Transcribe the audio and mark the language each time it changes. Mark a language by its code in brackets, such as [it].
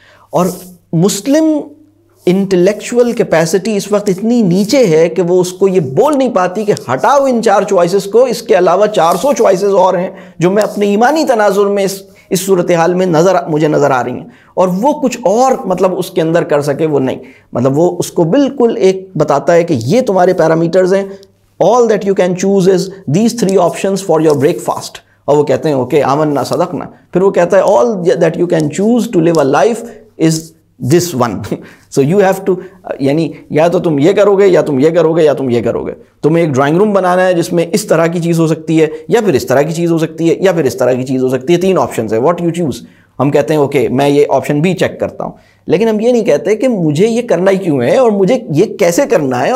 [ur] اور مسلم intellectual capacity اس وقت اتنی نیچے ہے کہ وہ اس کو یہ بول نہیں پاتی کہ ہٹاؤ ان 4 چوائسز کو، اس کے علاوہ 400 چوائسز اور ہیں جو میں اپنے ایمانی تناظر میں اس صورتحال میں مجھے نظر آ رہی ہیں. اور وہ کچھ اور مطلب اس کے اندر کر سکے وہ نہیں، مطلب وہ اس کو بالکل ایک بتاتا ہے کہ یہ تمہارے پیرامیٹرز ہیں. [en] All that you can choose is these 3 options for your breakfast. [ur] اور وہ کہتے ہیں اوکے آمنا صدقنا. پھر وہ کہتا ہے [en] all that you can choose to live a life is this one. So you have to [ur] یعنی یا تو تم یہ کرو گے یا تم یہ کرو گے یا تم یہ کرو گے. تمہیں ایک ڈرائنگ روم بنانا ہے جس میں اس طرح کی چیز ہو سکتی ہے یا پھر اس طرح کی چیز ہو سکتی ہے یا پھر اس طرح کی چیز ہو سکتی ہے. 3 آپشنز ہیں. [en] What you choose. [ur] ہم کہتے ہیں اوکے میں یہ آپشن بھی چیک کرتا ہوں، لیکن ہم یہ نہیں کہتے کہ مجھے یہ کرنا ہی کیوں ہے اور مجھے یہ کیسے کرنا ہے.